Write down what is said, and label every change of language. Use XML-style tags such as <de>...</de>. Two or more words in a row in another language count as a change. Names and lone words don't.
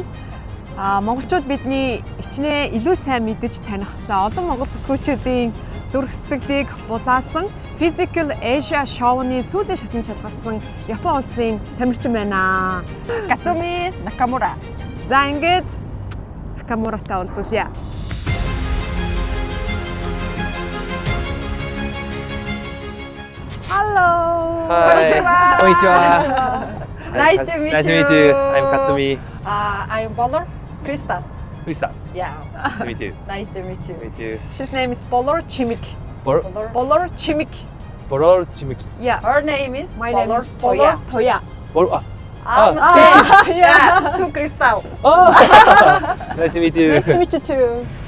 <mn>Монголчууд бидний хичнээн илүү сайн мэдэж таних. За олон монгол бүсгүйчүүдийн зүрх сэтгэлийг булаасан Physical Asia Show-ны сүүлийн шатанд шалгарсан Япон улсын тамирчин байна. Кацуми Накамура. За ингээд Накамуратай уулзъя.</mn> <en>Hello. Konnichiwa. Nice to meet you. Nice to meet you. I'm Katsumi. I'm Bowler Crystal. Crystal. Yeah. Nice to meet you. Nice to meet you. Nice to meet you. His name is Bowler Chimik. Bowler. Bowler Chimik. Bowler Chimik. Yeah. Her name is My name Bowler is Bowler Toya. Bowler. Yeah. To Crystal. Nice to meet you. Nice to meet you too.</en>